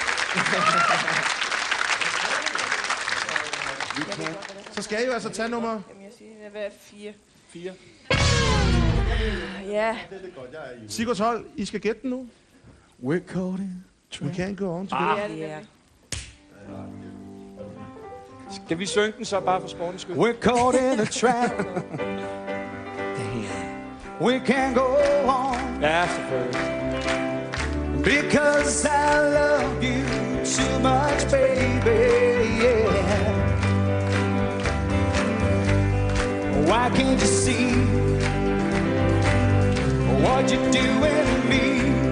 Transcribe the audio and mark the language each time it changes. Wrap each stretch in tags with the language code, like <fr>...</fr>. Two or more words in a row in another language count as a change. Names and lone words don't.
<da>Så skal I jo altså tage nummer... Jamen, jeg siger, hvad er 4? 4. Ja. Sigurds hold, I skal gætte den nu.</da> <en>We're caught in We can't go on together.</en> <da>Ja, det er det. Skal vi synge den så bare for sportens skyld?</da> <en>We're caught in a trap. We can't go on.</en> <da>Ja, selvfølgelig.</da> <en>Because I love you too much, baby, yeah. Why can't you see what you're doing to me?</en>